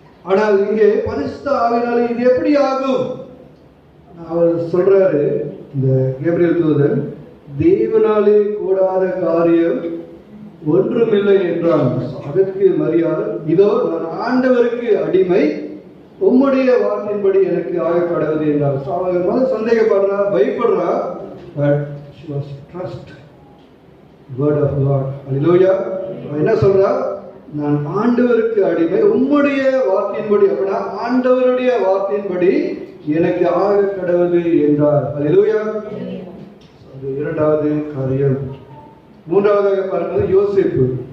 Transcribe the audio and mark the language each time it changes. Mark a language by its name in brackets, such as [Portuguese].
[Tamil] ஆனால் இங்கே பரிசுத்த ஆவியினாலே இது எப்படி ஆகும். அவர் சொல்றாரு, இந்த கேப்ரியல் தூதன், தேவனாலே கூடாத காரியம் ஒன்றுமில்லை என்றான். அதற்கு மரியாதை, இதோ நான் ஆண்டவருக்கு அடிமை, உம்முடைய வார்த்தையின்படி எனக்கு ஆகக்கடவுது என்றார். அவர் முதல் சந்தேகப்படுறா, பயப்படுறா, [English] but she was trust word of God. Hallelujah. [Tamil] என்ன சொல்றா, நான் ஆண்டவருக்கு அடிமை, உம்முடைய வார்த்தையின்படி, அப்படின்னா ஆண்டவருடைய வார்த்தையின்படி எனக்கு ஆகக்கடவுது என்றார். Hallelujah. அது இரண்டாவது காரியம். மூன்றாவதாக பார்ப்பது யோசேப்பு.